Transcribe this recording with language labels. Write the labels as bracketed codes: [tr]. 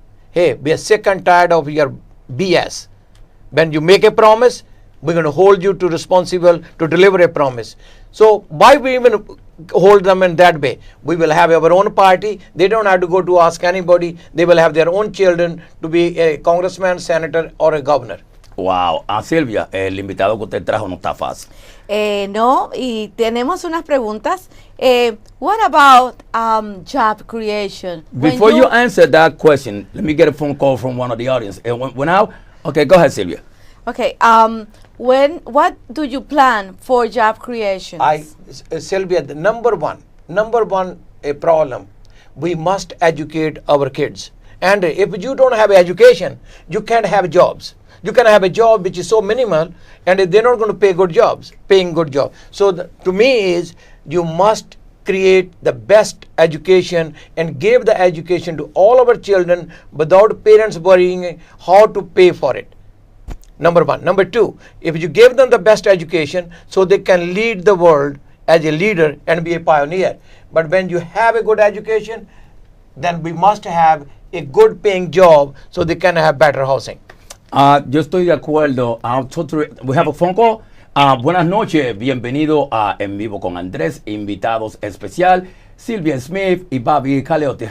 [en] Hey, we are sick and tired of your BS. When you make a promise, we're going to hold you to responsible to deliver a promise. So why we even hold them in that way? We will have our own party. They don't have to go to ask anybody. They will have their own children to be a congressman, senator, or a governor. Wow. [es] Sylvia, el invitado que usted trajo no está fácil. No, y tenemos unas preguntas. [en] What about job creation? Before you answer that question, let me get a phone call from one of the audience. Okay, go ahead, Sylvia. Okay, what do you plan for job creation? Sylvia, the number one a problem, we must educate our kids. And if you don't have education, you can't have jobs. You can have a job which is so minimal, and they're not going to paying good jobs. So to me is, you must create the best education and give the education to all our children without parents worrying how to pay for it. Number one. Number two, if you give them the best education, so they can lead the world as a leader and be a pioneer. But when you have a good education, then we must have a good paying job so they can have better housing. [es] Yo estoy de acuerdo. [en] We have a phone call. [es] Buenas noches, bienvenido a En Vivo con Andrés, invitados especial, Sylvia Smith y Bobby Kalotee.